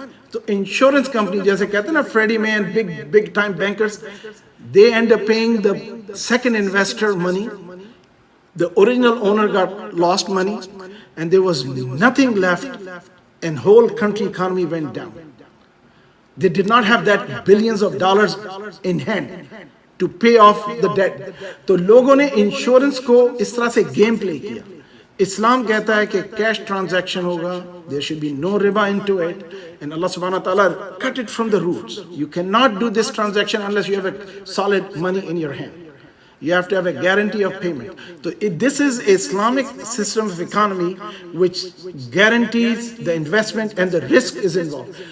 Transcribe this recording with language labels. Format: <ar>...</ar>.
<en>So insurance company,</en> <hi>जैसे कहते हैं ना</hi> <en>Freddie Mae and big time bankers, they end up paying the second investor money. The original owner got lost money, and there was nothing left, and whole country economy went down. They did not have that billions of dollars in hand to pay off the debt.</en> <hi>तो लोगों ने insurance को इस तरह से game play किया. इस्लाम कहता है कि कैश ट्रांजैक्शन होगा,</hi> <en>there should be no riba into it, and Allah subhanahu wa ta'ala cut it from the roots. You cannot do this transaction unless you have a solid money in your hand. You have to have a guarantee of payment. So this is Islamic system of economy which guarantees the investment, and the risk is involved.</en>